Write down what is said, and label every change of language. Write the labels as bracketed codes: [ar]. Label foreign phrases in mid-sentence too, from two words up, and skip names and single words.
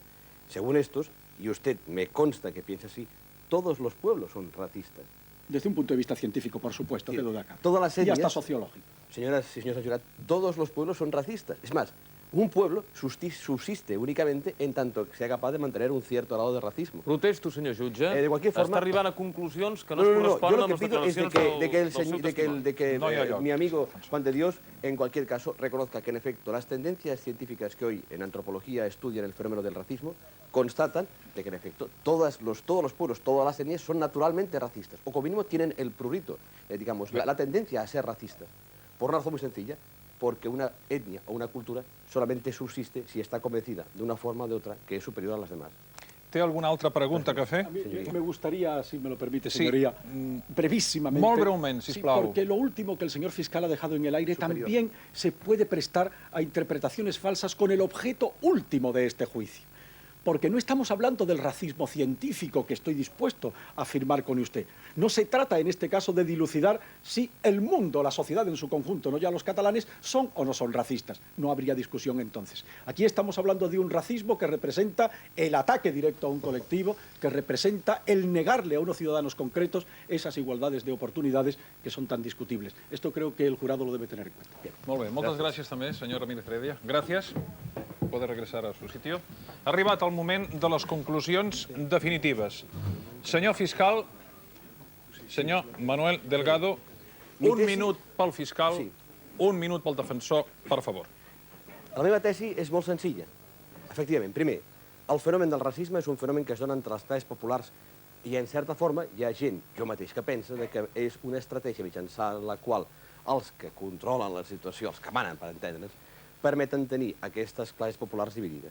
[es] Según estos, y usted me consta que piensa así, todos los pueblos son racistas. Desde un punto de vista científico, por supuesto, quedo de acá. Todas las y etnias, hasta sociológico. Señoras y señores de la ciudad, todos los pueblos son racistas. Es más, un pueblo subsiste únicamente en tanto que sea capaz de mantener un cierto grado de racismo. [ca] Protesto, senyor jutge. [es] De cualquier forma... [ca] Està arribant a conclusions que no es corresponen amb les declaracions [es] de que mi amigo Juan de Dios, en cualquier caso, reconozca que, en efecto, las tendencias científicas que hoy en antropología estudian el fenómeno del racismo constatan de que, en efecto, todos los pueblos, todas las etnias son naturalmente racistas, o como mínimo tienen el prurito, digamos, la tendencia a ser racistas, por una razón muy sencilla, porque una etnia o una cultura solamente subsiste si está convencida de una forma o de otra que es superior a las demás. [ca] ¿Té alguna altra pregunta que fer? [es] A mí me gustaría, si me lo permite, Sí. señoría, brevísimamente. [ca] Molt breument, sisplau. [es] Sí, porque lo último que el señor fiscal ha dejado en el aire también se puede prestar a interpretaciones falsas con el objeto último de este juicio. Porque no estamos hablando del racismo científico que estoy dispuesto a afirmar con usted. No se trata en este caso de dilucidar si el mundo, la sociedad en su conjunto, no ya los catalanes, son o no son racistas. No habría discusión entonces. Aquí estamos hablando de un racismo que representa el ataque directo a un colectivo, que representa el negarle a unos ciudadanos concretos esas igualdades de oportunidades que son tan discutibles. Esto creo que el jurado lo debe tener en cuenta. [ca] Molt bé, moltes gràcies també, senyor Ramírez Heredia. Gràcies. [es] Puede regresar a su sitio. [ca] Ha arribat el moment de les conclusions definitives. Senyor fiscal, senyor Manuel Delgado, un minut pel fiscal, un minut pel defensor, per favor. La meva tesi és molt senzilla. Efectivament, primer, el fenomen del racisme és un fenomen que es dona entre les classes populars i, en certa forma, hi ha gent, jo mateix, que pensa que és una estratègia mitjançant la qual els que controlen la situació, els que manen, per entendre'ns, permeten tenir aquestes classes populars dividides.